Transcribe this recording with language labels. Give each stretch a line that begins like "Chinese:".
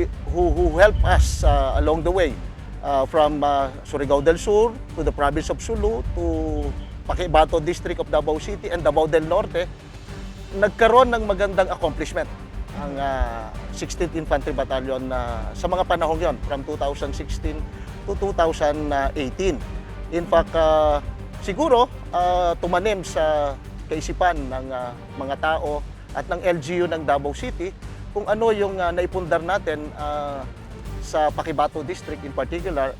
English: who help us along the way, from Surigao del Sur to the province of Sulu to Paquibato District of Davao City and Davao del Norte, nagkaroon ng magandang accomplishment ang 16th Infantry Battalion sa mga panahon yon from 2016 to 2018.
Filipino: In fact, siguro tumanim sa kaisipan ng mga tao at ng LGU ng Davao City kung ano yung naipundar natin sa Paquibato District in particular.